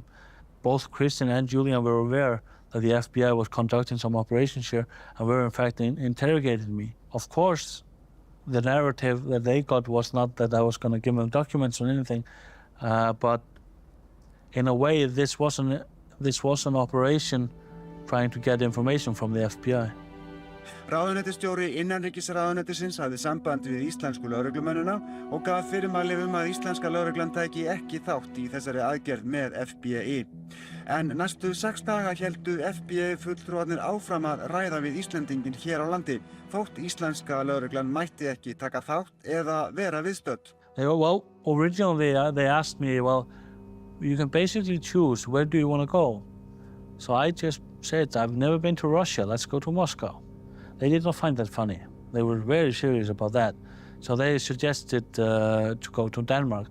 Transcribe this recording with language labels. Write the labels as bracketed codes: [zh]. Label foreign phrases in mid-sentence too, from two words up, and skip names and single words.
[en] Both Christian and Julian were aware that the FBI was conducting some operations here and were in fact interrogating me. Of course, the narrative that they got was not that I was going to give them documents or anything, but in a way this was an operation trying to get information from the FBI. [is] Ráðuneytisstjóri innanríkisráðuneytisins hafði samband við íslensku lögreglumennina og gaf fyrirmæli að íslenska lögreglan tæki ekki þátt í þessari aðgerð með FBI. En næstu 6 daga héldu FBI fulltrúarnir áfram að ræða við Íslendinginn hér á landi, þótt íslenska lögreglan mætti ekki taka þátt eða vera viðstödd. [en] Well, originally they asked me, well, you can basically choose where do you want to go. So I just said, I've never been to Russia, let's go to Moscow. They did not find that funny. They were very serious about that. So they suggested to go to Denmark.